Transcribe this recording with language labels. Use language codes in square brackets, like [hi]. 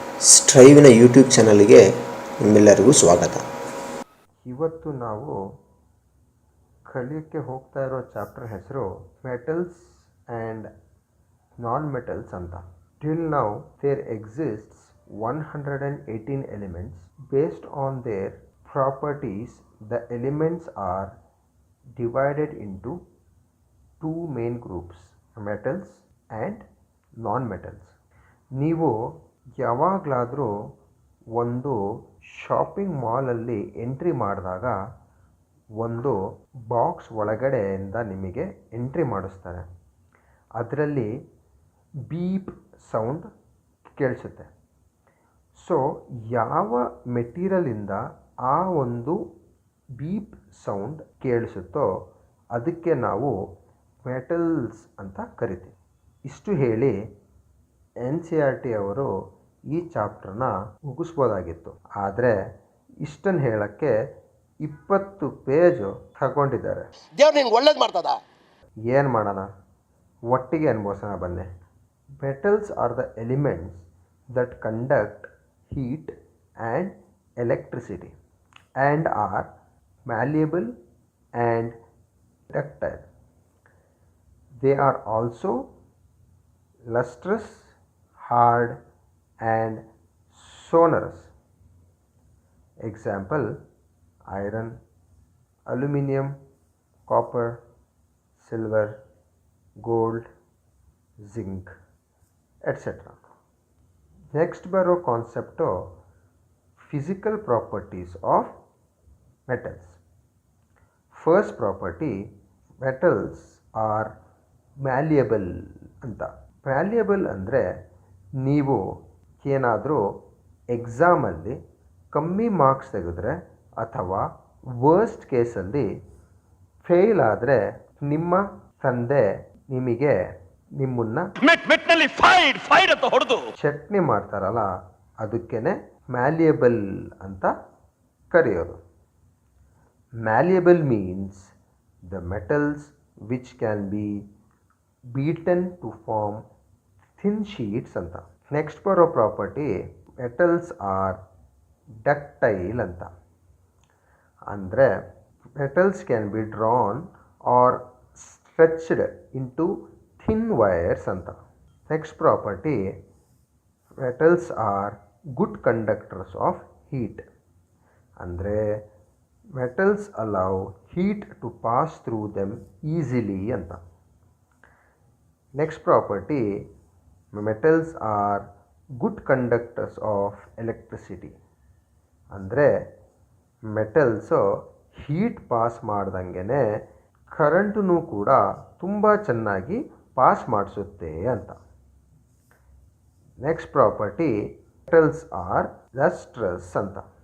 [kn] ಸ್ಟ್ರೈವಿನ YouTube ಚಾನಲ್ಗೆ ನಿಮ್ಮೆಲ್ಲರಿಗೂ ಸ್ವಾಗತ. ಇವತ್ತು ನಾವು ಕಲಿಯೋಕ್ಕೆ ಹೋಗ್ತಾ ಇರೋ ಚಾಪ್ಟರ್ ಹೆಸರು ಮೆಟಲ್ಸ್ ಆ್ಯಂಡ್ ನಾನ್ ಮೆಟಲ್ಸ್ ಅಂತ. [en] Till now there exists 118 elements. Based on their properties the elements are divided into two main groups, metals and non-metals. [kn] ನೀವು ಯಾವಾಗಲಾದರೂ ಒಂದು ಶಾಪಿಂಗ್ ಮಾಲಲ್ಲಿ ಎಂಟ್ರಿ ಮಾಡಿದಾಗ ಒಂದು ಬಾಕ್ಸ್ ಒಳಗಡೆಯಿಂದ ನಿಮಗೆ ಎಂಟ್ರಿ ಮಾಡಿಸ್ತಾರೆ. ಅದರಲ್ಲಿ ಬೀಪ್ ಸೌಂಡ್ ಕೇಳಿಸುತ್ತೆ. ಸೊ ಯಾವ ಮೆಟೀರಿಯಲಿಂದ ಆ ಒಂದು ಬೀಪ್ ಸೌಂಡ್ ಕೇಳಿಸುತ್ತೋ ಅದಕ್ಕೆ ನಾವು ಮೆಟಲ್ಸ್ ಅಂತ ಕರಿತೀವಿ. ಇಷ್ಟು ಹೇಳಿ NCERT ಅವರು ಈ ಚಾಪ್ಟರ್ನ ಮುಗಿಸ್ಬೋದಾಗಿತ್ತು. ಆದರೆ ಇಷ್ಟನ್ನು ಹೇಳೋಕ್ಕೆ 20 ಪೇಜು ತಗೊಂಡಿದ್ದಾರೆ. ದೇವ್ರು ನಿಂಗೆ ಒಳ್ಳೇದು ಮಾಡ್ತದ. ಏನು ಮಾಡೋಣ, ಒಟ್ಟಿಗೆ ಅನ್ಭವಿಸೋಣ ಬನ್ನಿ. [en] Metals are the elements that conduct heat and electricity and are malleable and ductile. They are also lustrous, hard and sonorous. Example: iron, aluminum, copper, silver, gold, zinc, etc. Next baro concept of physical properties of metals. First property, metals are malleable ಅಂತ. [kn] ಮ್ಯಾಲ್ಯಬಲ್ ಅಂದರೆ ನೀವು ಏನಾದರೂ ಎಕ್ಸಾಮಲ್ಲಿ ಕಮ್ಮಿ marks ತೆಗೆದ್ರೆ ಅಥವಾ worst ಕೇಸಲ್ಲಿ fail ಆದರೆ ನಿಮ್ಮ ತಂದೆ ನಿಮಗೆ ನಿಮ್ಮನ್ನು ಅಂತ ಹೊಡೆದು ಚಟ್ನಿ ಮಾಡ್ತಾರಲ್ಲ, ಅದಕ್ಕೇನೆ ಮ್ಯಾಲ್ಯಬಲ್ ಅಂತ ಕರೆಯೋದು. [en] Malleable means the metals which can be beaten to form thin sheets ಅಂತ. Next ಬರೋ property, metals are ductile ಅಂತ. ಅಂದರೆ metals can be drawn or stretched into thin wires ಅಂತ. Next property, metals are good conductors of heat. ಅಂದರೆ metals allow heat to pass through them easily ಅಂತ. Next property, metals are good conductors of electricity. [kn] ಅಂದರೆ metals heat pass ಮಾಡ್ದಂಗೆ ಕರೆಂಟನ್ನು ಕೂಡ ತುಂಬ ಚೆನ್ನಾಗಿ pass ಮಾಡಿಸುತ್ತೆ ಅಂತ. [en] Next property, metals are lustrous ಅಂತ.